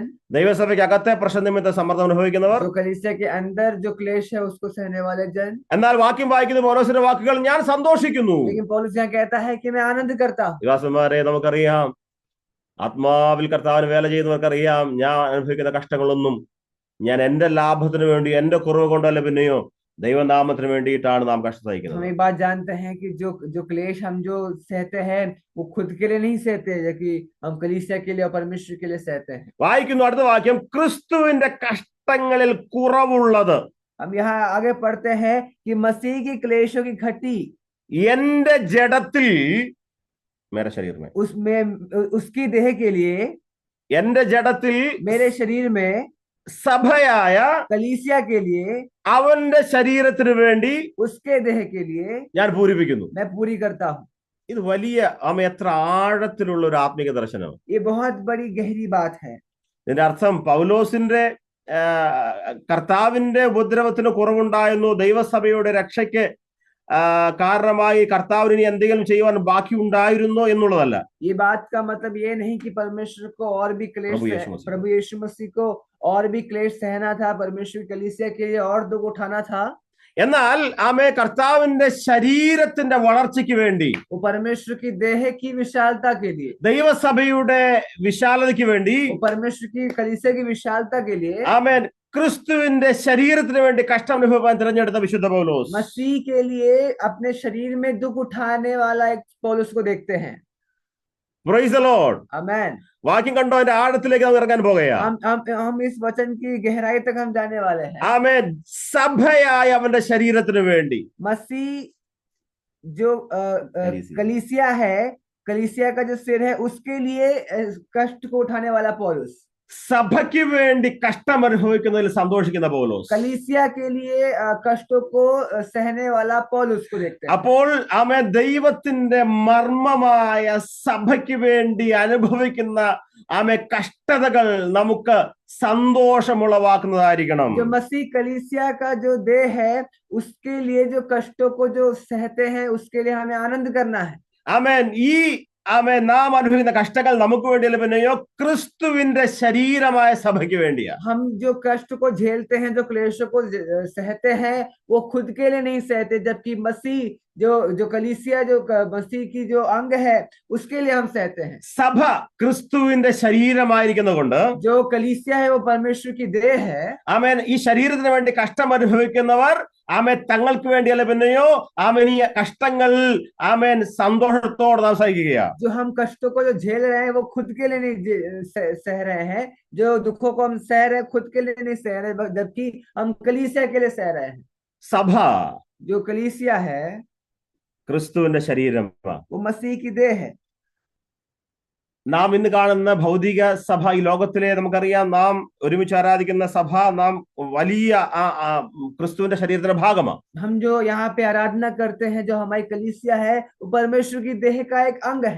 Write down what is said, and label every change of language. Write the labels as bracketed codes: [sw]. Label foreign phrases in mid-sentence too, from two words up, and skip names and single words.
[ml] ദൈവസഭയ്ക്ക് അകത്തെ പ്രശ്നം നിമിത്തം സമ്മർദ്ദം അനുഭവിക്കുന്നവർ. [hi] जो कलीसिया के अंदर जो क्लेश है उसको सहने वाले जन. [ml] എന്നാൽ വാക്യം വായിക്കുന്ന പൗലോസിന്റെ വാക്കുകൾ ഞാൻ സന്തോഷിക്കുന്നു. [hi] लेकिन पौलुस यहाँ कहता है कि मैं आनंद करता हूँ. [ml] ദാസന്മാരെ, നമുക്കറിയാം, ആത്മാവിൽ കർത്താവിന് വേല ചെയ്യുന്നവർക്കറിയാം, ഞാൻ അനുഭവിക്കുന്ന കഷ്ടങ്ങളൊന്നും ഞാൻ എന്റെ ലാഭത്തിന് വേണ്ടി, എന്റെ കുറവ് കൊണ്ടല്ല, പിന്നെയോ ദൈവനാമത്തിന് വേണ്ടിയിട്ടാണ് നാം കഷ്ടം സഹിക്കുന്നത്. [hi] हम एक बात जानते हैं कि जो क्लेश हम जो सहते हैं वो खुद के लिए नहीं सहते, कि हम कलीसिया के लिए और परमेश्वर के लिए सहते हैं. [ml] വായിക്കുന്നു അടുത്ത വാക്യം, ക്രിസ്തുവിന്റെ കഷ്ടങ്ങളിൽ കുറവുള്ളത്. [hi] हम यहाँ आगे पढ़ते हैं कि मसीह की क्लेशों की घटी [ml] എന്റെ ജഡത്തിൽ, [hi] मेरे शरीर में, उसमें उसकी देह के लिए, [ml] എന്റെ ജഡത്തിൽ, [hi] मेरे शरीर में, [ml] സഭയായ [hi] कलीसिया के लिए, [ml] അവന്റെ ശരീരത്തിന് വേണ്ടി, [hi] उसके देह के लिए [ml] ഞാൻ പൂരിപ്പിക്കുന്നു. [hi] मैं पूरी करता हूँ. [ml] ഇത് വലിയ എത്ര ആഴത്തിലുള്ള ഒരു ആത്മീക ദർശനം. [hi] ये बहुत बड़ी गहरी बात है. [ml] ഇതിന്റെ അർത്ഥം പൗലോസിന്റെ കർത്താവിന്റെ ഉപദ്രവത്തിന് കുറവുണ്ടായിരുന്നു, ദൈവസഭയുടെ രക്ഷയ്ക്ക് കാരണമായി കർത്താവിന് ഇനി എന്തെങ്കിലും ചെയ്യുവാൻ ബാക്കി ഉണ്ടായിരുന്നോ എന്നുള്ളതല്ല. [hi] ये बात का मतलब ये नहीं कि परमेश्वर को और भी क्लेश, प्रभु यीशु मसीह को और भी क्लेश सहना था, परमेश्वर कलीसिया के लिए और दुख उठाना था. [ml] എന്നാൽ കർത്താവിന്റെ ശരീരത്തിന്റെ വളർച്ചയ്ക്ക് വേണ്ടി, [hi] वो परमेश्वर की देह की विशालता के लिए, [ml] ദൈവസഭയുടെ വിശാലതയ്ക്ക് വേണ്ടി, [hi] वो परमेश्वर की कलीसिया की विशालता के लिए, [ml] ക്രിസ്തുവിന്റെ ശരീരത്തിന് വേണ്ടി കഷ്ടം അനുഭവിക്കാൻ തിരഞ്ഞെടുത്ത വിശുദ്ധ പൗലോസ്, [hi] मसीह के लिए अपने शरीर में दुख उठाने वाला एक पौलुस को देखते हैं. [en] Praise the Lord. [hi] आमेन. [ml] വാക്യം കണ്ടോ, അതിന്റെ ആഴത്തിലേക്ക് നമുക്ക് ഇറങ്ങാൻ പോകുകയാണ്. [hi] हम इस वचन की गहराई तक हम जाने वाले हैं. [ml] ആമേൻ. സഭയായ അവന്റെ ശരീരത്തിന് വേണ്ടി, [hi] मसीह जो कलीसिया है, कलीसिया का जो सिर है, उसके लिए कष्ट को उठाने वाला पौलुस, [ml] സഭയ്ക്ക് വേണ്ടി കഷ്ടം അനുഭവിക്കുന്നതിൽ സന്തോഷിക്കുന്ന പൗലോസ്, [hi] कलीसिया के लिए कष्टों को सहने वाला पौलुस को देखते हैं. [ml] അപ്പോൾ ദൈവത്തിന്റെ മർമ്മമായ സഭയ്ക്ക് വേണ്ടി അനുഭവിക്കുന്ന കഷ്ടതകൾ നമുക്ക് സന്തോഷമുളവാക്കുന്നതായിരിക്കണം. [hi] जो मसीह कलीसिया का जो देह है उसके लिए जो कष्टों को जो सहते हैं उसके लिए हमें आनंद करना है. [ml] ആമേൻ. നാം അനുഭവിക്കുന്ന കഷ്ടങ്ങൾ നമുക്ക് വേണ്ടിയല്ല, പിന്നെയോ ക്രിസ്തുവിന്റെ ശരീരമായ സഭയ്ക്ക് വേണ്ടിയാ. [hi] हम जो कष्ट को झेलते हैं, जो क्लेशों को सहते हैं, वो खुद के लिए नहीं सहते, जबकि मसीह जो कलीसिया, जो मसीह की जो अंग है, उसके लिए हम सहते हैं. [ml] സഭ ക്രിസ്തുവിന്റെ ശരീരമായിരിക്കുന്നതുകൊണ്ട്, [hi] जो कलीसिया है वो परमेश्वर की देह है. [ml] ആമേൻ. ഈ ശരീരത്തിന് വേണ്ടി കഷ്ടം അനുഭവിക്കുന്നവർ തങ്ങൾക്ക് വേണ്ടിയല്ല, പിന്നെയോ ഈ കഷ്ടങ്ങൾ സന്തോഷത്തോടെ നാം സഹിക്കുക. [hi] जो हम कष्टों को जो झेल रहे हैं वो खुद के लिए नहीं सह रहे हैं, जो दुखों को हम सह रहे हैं खुद के लिए नहीं सह रहे, जबकि हम कलीसिया के लिए सह रहे हैं. [ml] സഭ [hi] जो कलीसिया है [ml] ക്രിസ്തുവിന്റെ ശരീരം, [hi] वो मसीह की देह है. [ml] നാം ഇന്ന് കാണുന്ന ഭൗതിക സഭ, ഈ ലോകത്തിലെ നമുക്കറിയാം, നാം ഒരുമിച്ച് ആരാധിക്കുന്ന സഭ നാം വലിയ ക്രിസ്തുവിന്റെ ശരീരത്തിന്റെ ഭാഗമാണ്. [hi] हम जो यहाँ पे आराधना करते हैं, जो हमारी कलीसिया है, वो परमेश्वर की देह का एक अंग है।